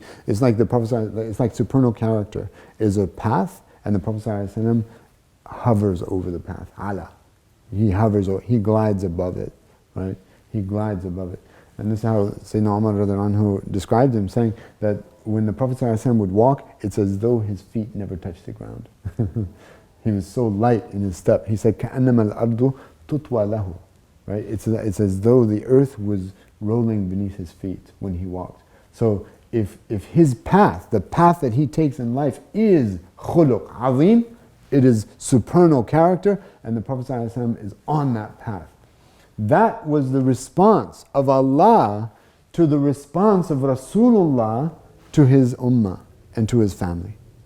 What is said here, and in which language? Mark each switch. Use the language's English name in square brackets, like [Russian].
[English] It's like the Prophet, it's like supernal character is a path, and the Prophet ﷺ hovers over the path. Ala, he hovers, he glides above it, right? He glides above it, and this is how Sayyidina Umar radiallahu anhu described him, saying that when the Prophet ﷺ would walk, it's as though his feet never touched the ground. He was so light in his step. He said, [Arabic] كَأَنَّمَا الْأَرْضُ تُطْوَى لَهُ. [English] Right? It's as though the earth was rolling beneath his feet when he walked. So if his path, the path that he takes in life is khuluq azim, it is supernal character, and the Prophet ﷺ is on that path. That was the response of Allah to the response of Rasulullah to his ummah and to his family.